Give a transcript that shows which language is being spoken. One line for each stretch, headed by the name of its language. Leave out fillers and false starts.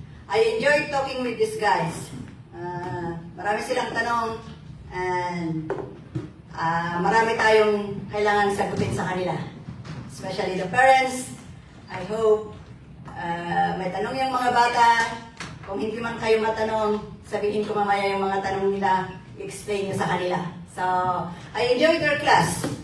English: I enjoyed talking with these guys.
Filipino: Marami silang tanong, and marami tayong kailangan sagutin sa kanila.
English: Especially the parents. I hope
Filipino: may tanong yung mga bata. Kung hindi man kayo matanong, sabihin ko mamaya yung mga tanong nila, explain nyo sa kanila.
English: So, I enjoyed their class.